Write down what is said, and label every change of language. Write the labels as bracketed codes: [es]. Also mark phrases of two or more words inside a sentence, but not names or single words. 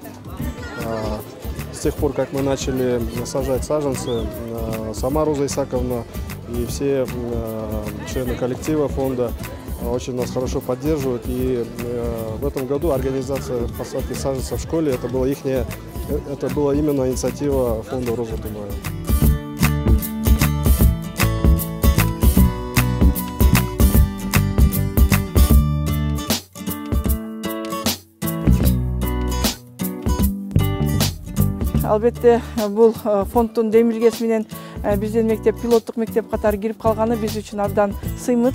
[ru] С тех пор, как мы начали сажать саженцы, сама Роза Исаковна и все члены коллектива фонда очень нас хорошо поддерживают. И в этом году организация посадки саженцев в школе, это была именно инициатива фонда Роза Отунбаева. [ky] Албетте, бул фонддун демилгеси менен биздин мектеп пилоттук мектеп катары кирип калганы биз үчүн абдан сыймык.